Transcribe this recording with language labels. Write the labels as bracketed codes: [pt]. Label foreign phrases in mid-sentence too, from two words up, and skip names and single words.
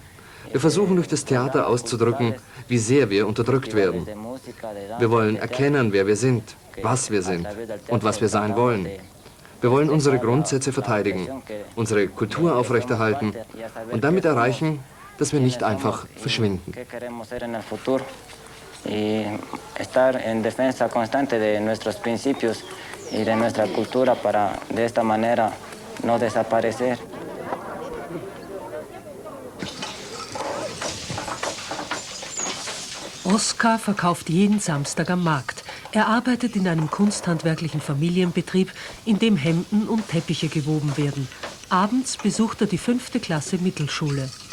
[de] Wir versuchen durch das Theater auszudrücken, wie sehr wir unterdrückt werden. Wir wollen erkennen, wer wir sind, was wir sind und was wir sein wollen. Wir wollen unsere Grundsätze verteidigen, unsere Kultur aufrechterhalten und damit erreichen, dass wir nicht einfach verschwinden. [es] Y estar en defensa constante de nuestros principios y de nuestra cultura para de esta manera no desaparecer. [de] Oskar verkauft jeden Samstag am Markt. Er arbeitet in einem kunsthandwerklichen Familienbetrieb, in dem Hemden und Teppiche gewoben werden. Abends besucht er die 5. Klasse Mittelschule.